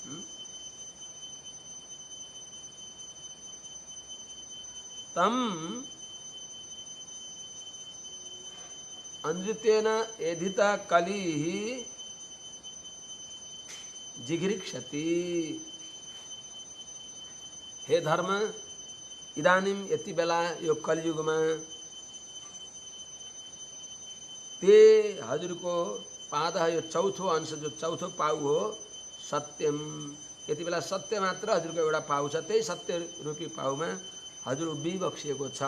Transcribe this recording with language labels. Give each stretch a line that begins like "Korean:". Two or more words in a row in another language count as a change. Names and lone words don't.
Sanskrit: तम अनृतेन एधितः कलिः जिघृक्षति।
Nepali: हे धर्म, इदानीं यति बेला यो कलियुगमा ते हजुरको पाद, यो चौथो अंश, जो चौथो पाउ हो सत्यम, यति बेला सत्य मात्र हजुरको एउटा पाउ छ। त्यही सत्य रूपी पाउमा हजुर उभिबक्सिएको छ।